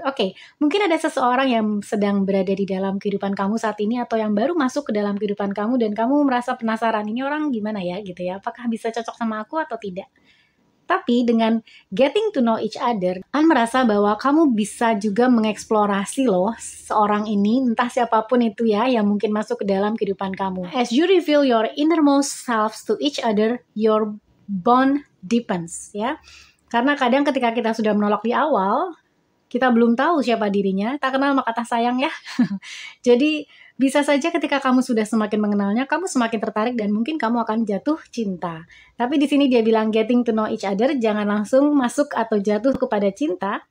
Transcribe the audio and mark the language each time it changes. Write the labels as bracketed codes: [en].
[id] Oke, mungkin ada seseorang yang sedang berada di dalam kehidupan kamu saat ini atau yang baru masuk ke dalam kehidupan kamu dan kamu merasa penasaran, ini orang gimana ya gitu ya, apakah bisa cocok sama aku atau tidak. Tapi dengan [en] getting to know each other, [id] kan merasa bahwa kamu bisa juga mengeksplorasi loh seorang ini, entah siapapun itu ya, yang mungkin masuk ke dalam kehidupan kamu. [en] As you reveal your innermost selves to each other, your bond deepens ya. [id] Karena kadang ketika kita sudah menolak di awal, kita belum tahu siapa dirinya, tak kenal maka tak sayang ya. Jadi bisa saja ketika kamu sudah semakin mengenalnya, kamu semakin tertarik dan mungkin kamu akan jatuh cinta. Tapi di sini dia bilang [en] getting to know each other, [id] jangan langsung masuk atau jatuh kepada cinta.